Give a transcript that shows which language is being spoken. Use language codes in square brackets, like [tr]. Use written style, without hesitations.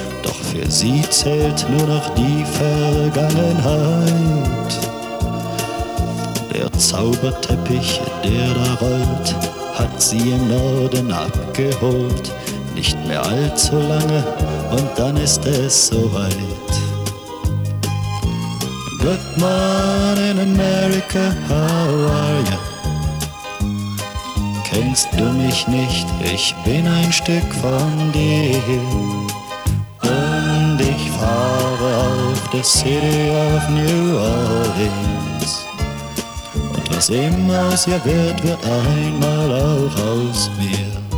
[de] Doch für sie zählt nur noch die Vergangenheit. Der Zauberteppich, der da rollt, hat sie im Norden abgeholt. Nicht mehr allzu lange und dann ist es soweit. [en] Good morning America, how are you? [de] Kennst du mich nicht, ich bin ein Stück von dir. Und ich fahre auf der City of New Orleans. Was immer aus ihr wird, wird einmal auch aus mir.